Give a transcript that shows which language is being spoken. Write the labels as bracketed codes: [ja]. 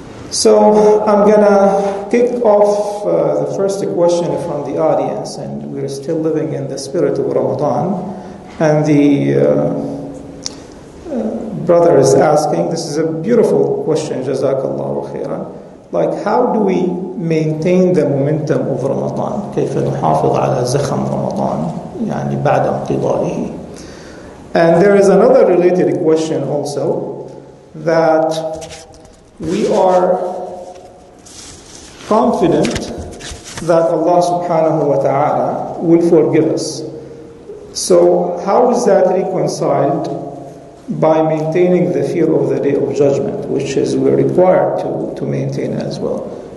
[en] So I'm gonna kick off the first question from the audience, and we're still living in the spirit of Ramadan. And the brother is asking, this is a beautiful question, Jazakallahu khairan. Like, how do we maintain the momentum of Ramadan? [ar] كيف نحافظ على زخم رمضان يعني بعد انقضائه? [en] And there is another related question also, that we are confident that Allah subhanahu wa ta'ala will forgive us. So how is that reconciled by maintaining the fear of the Day of Judgment, which is we're required to maintain as well?